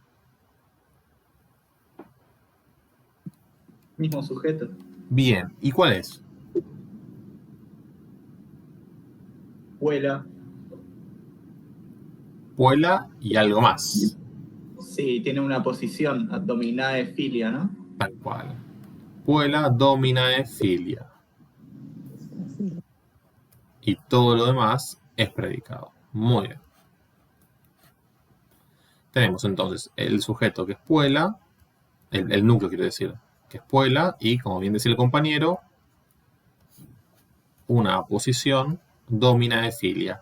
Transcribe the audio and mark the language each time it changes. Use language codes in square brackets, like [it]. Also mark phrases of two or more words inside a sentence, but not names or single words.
[es] Mismo sujeto. Bien, ¿y cuál es? Vuela. Puella y algo más. Sí, tiene una posición, [la] dominae filia, [es] ¿no? Tal cual. [la] Puella, dominae, filia. [es] Y todo lo demás es predicado. Muy bien. Tenemos entonces el sujeto que es puella, el núcleo quiero decir, que es puella, y como bien decía el compañero, una posición [la] dominae filia.